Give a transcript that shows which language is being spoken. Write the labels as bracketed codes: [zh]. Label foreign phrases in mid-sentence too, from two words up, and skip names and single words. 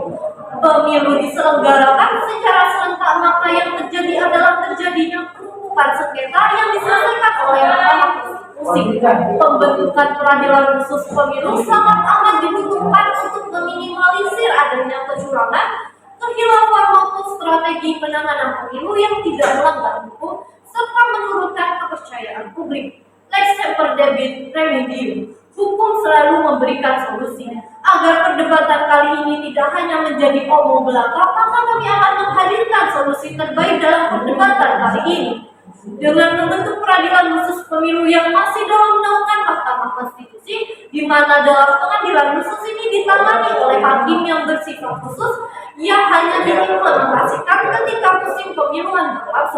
[id] Pemilu diselenggarakan secara serentak, maka yang terjadi adalah terjadinya penumpukan sengketa yang diselesaikan oleh Mahkamah Konstitusi. Pembentukan peradilan khusus pemilu sangat amat dibutuhkan untuk meminimalisir adanya kecurangan, kekhilafan maupun strategi penanganan pemilu yang tidak melanggar hukum serta menurunkan kepercayaan publik. [la] Lex semper debit remedium. [id] Hukum selalu memberikan solusi. Agar perdebatan kali ini tidak hanya menjadi omong belaka, maka kami akan menghadirkan solusi terbaik dalam perdebatan kali ini. Dengan membentuk peradilan khusus pemilu yang masih dalam naungan Mahkamah Konstitusi, di mana dalam pengadilan khusus ini ditangani oleh hakim yang bersifat khusus yang hanya diimplementasikan ketika musim pemilihan berlangsung.